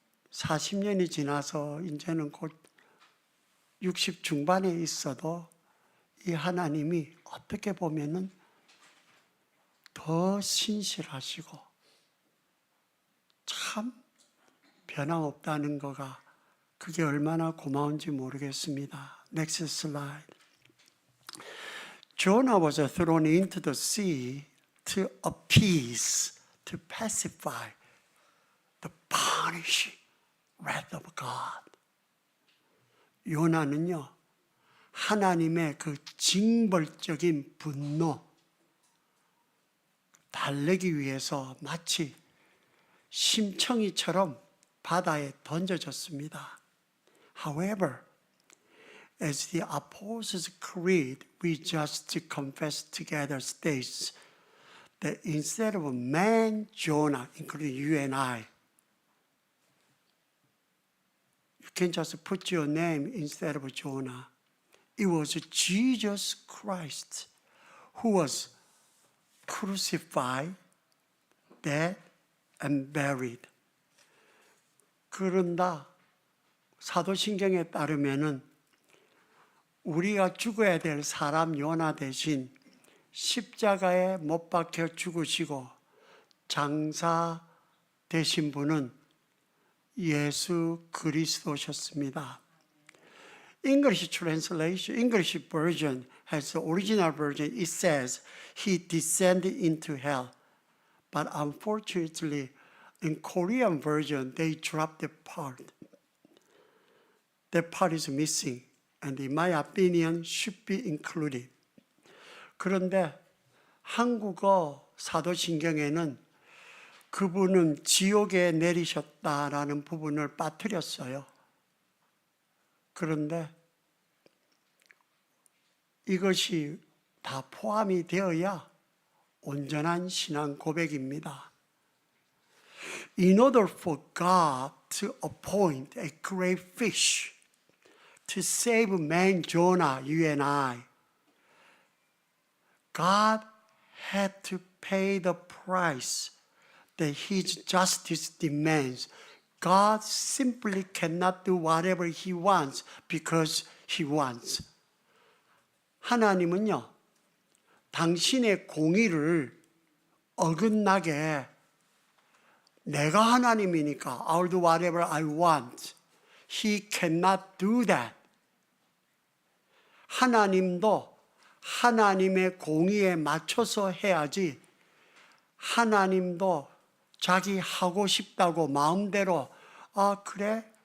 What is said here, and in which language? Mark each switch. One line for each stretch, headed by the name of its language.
Korean: 40년이 지나서 이제는 곧 60 중반에 있어도 이 하나님이 어떻게 보면은 더 신실하시고 참 변함없다는 거가, 그게 얼마나 고마운지 모르겠습니다.
English: Next slide. Jonah was thrown into the sea to appease, to pacify the punishing wrath of God.
Korean: 요나는요, 하나님의 그 징벌적인 분노 달래기 위해서 마치 심청이처럼 바다에 던져졌습니다.
English: However, as the Apostles' Creed we just confessed together states, that instead of man Jonah, including you and I, you can just put your name instead of Jonah. It was Jesus Christ who was crucified, dead, and buried.
Korean: 그런다 사도신경에 따르면은 우리가 죽어야 될 사람 요나 대신 십자가에 못 박혀 죽으시고 장사 되신 분은 예수 그리스도셨습니다.
English: English translation, English version has the original version. It says he descended into hell. But unfortunately, in Korean version, they dropped the part. That part is missing, and in my opinion, should be included.
Korean: 그런데 한국어 사도신경에는 그분은 지옥에 내리셨다라는 부분을 빠뜨렸어요. 그런데 이것이 다 포함이 되어야 온전한 신앙 고백입니다.
English: In order for God to appoint a great fish to save man Jonah, you and I, God had to pay the price that his justice demands. God simply cannot do whatever he wants because he wants.
Korean: 하나님은요, 당신의 공의를 어긋나게 내가 하나님이니까
English: I'll do whatever I want. He cannot do that.
Korean: 하나님도 하나님의 공의에 맞춰서 해야지 하나님도 자기 하고 싶다고 마음대로 그래?